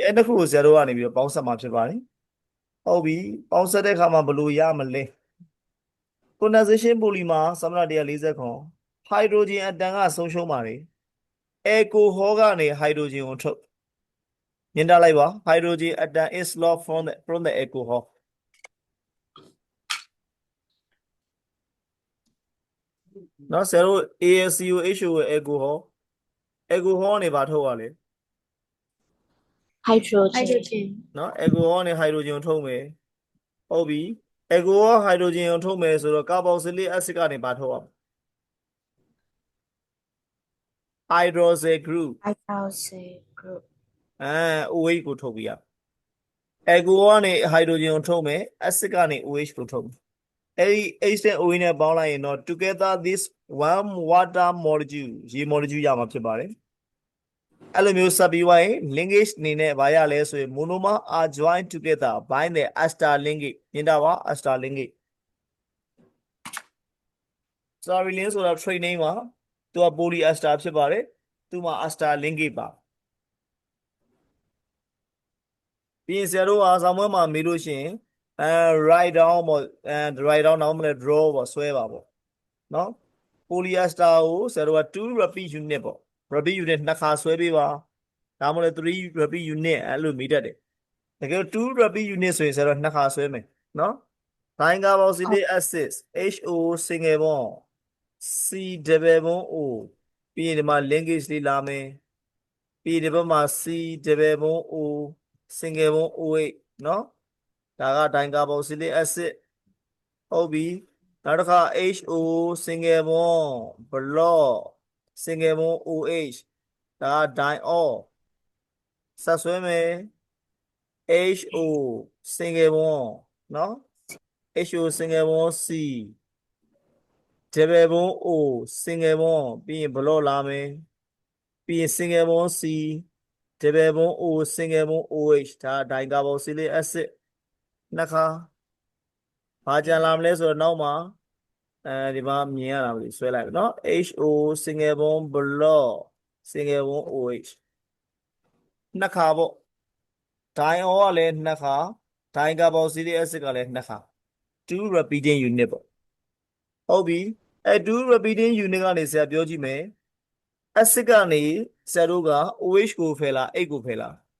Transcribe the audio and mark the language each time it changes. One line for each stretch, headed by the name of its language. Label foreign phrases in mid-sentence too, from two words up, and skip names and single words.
Burmese: အဲ့တစ်ခုကိုဇာတ်ကနေပြီးတော့ပေါင်းဆက်မှာဖြစ်ပါတယ်ဟုတ်ပြီပေါင်းဆက်တဲ့အခါမှာဘယ်လိုရမလဲ
English: condensation polymer
Burmese: စာမျက်နှာ140ခွန်
English: hydrogen atom
Burmese: ကဆုံးရှုံးပါတယ် alcohol ကနေ hydrogen ကိုထုတ်ညင်တာလိုက်ပါ
English: hydrogen atom is lost from the alcohol
Burmese: နော်ဆရာတို့ AlCOHO ရဲ့ alcohol ကနေဘာထုတ်ရလဲ
English: hydrogen
Burmese: နော် alcohol နဲ့ hydrogen ကိုထုတ်မယ်ဟုတ်ပြီ alcohol hydrogen ကိုထုတ်မယ်ဆိုတော့
English: carboxylic acid
Burmese: ကနေဘာထုတ်ရမလဲ
English: hydroxyl group hydroxyl group
Burmese: OH ကိုထုတ်ပြရ alcohol ကနေ hydrogen ကိုထုတ်မယ် acid ကနေ OH ကိုထုတ်မယ်အဲ့ဒီ H နဲ့ OH နဲ့ပေါင်းလိုက်ရင်တော့
English: together this one water molecule
Burmese: ရေ molecule ရမှာဖြစ်ပါတယ်အဲ့လိုမျိုးဆက်ပြီးသွားရင် linkage အနေနဲ့ဘာရလဲဆိုရင်
English: monomer are joined together by the ester linkage
Burmese: မြင်တာပါ
English: ester linkage sorry link
Burmese: ဆိုတာ
English: trade name
Burmese: ပါသူက polyester ဖြစ်ပါတယ်သူမှာ
English: ester linkage
Burmese: ပါ ပြီးရင်ဆရာတို့ကစာမွေးမှာမေးလို့ရှိရင်
English: write down
Burmese: ပေါ့
English: write down
Burmese: နောက်မလဲ draw ပေါ့ဆွဲပါပေါ့နော် polyester ကိုဆရာတို့က2
English: repeat unit
Burmese: ပေါ့
English: repeat unit
Burmese: နှစ်ခါဆွဲပေးပါဒါမှမဟုတ်3
English: repeat unit
Burmese: အဲ့လိုမိတတ်တယ်တကယ်2 repeat unit ဆိုရင်ဆရာတို့နှစ်ခါဆွဲမယ်နော်
English: dicarboxylic acid HO single bond C double bond O
Burmese: ပြီးရင်ဒီမှာ linkage လေးလာမယ်ပြီးဒီဘက်မှာ
English: C double bond O single bond OH
Burmese: နော်ဒါ က
English: dicarboxylic acid
Burmese: ဟုတ်ပြီနောက်တစ်ခါ
English: HO single bond block single bond OH
Burmese: ဒါက diol ဆက်ဆွဲမယ်
English: HO single bond
Burmese: နော်
English: HO single bond C double bond O single bond
Burmese: ပြီးရင် block လာမယ်ပြီးရင်
English: single bond C double bond O single bond OH ဒါ dicarboxylic acid
Burmese: နှစ်ခါဘာကြံလာမလဲဆိုတော့နောက်မှာဒီမှာမြင်ရတာမလို့ဆွဲလိုက်ပြီနော်
English: HO single bond block single bond OH
Burmese: နှစ်ခါပေါ့ diol ကလည်းနှစ်ခါ
English: dicarboxylic acid
Burmese: ကလည်းနှစ်ခါ2
English: repeating unit
Burmese: ပေါ့ဟုတ်ပြီ2
English: repeating unit
Burmese: ကနေဆရာပြောကြည့်မယ် acid ကနေဆရာတို့က OH ကိုဖယ်လား 8 ကိုဖယ်လား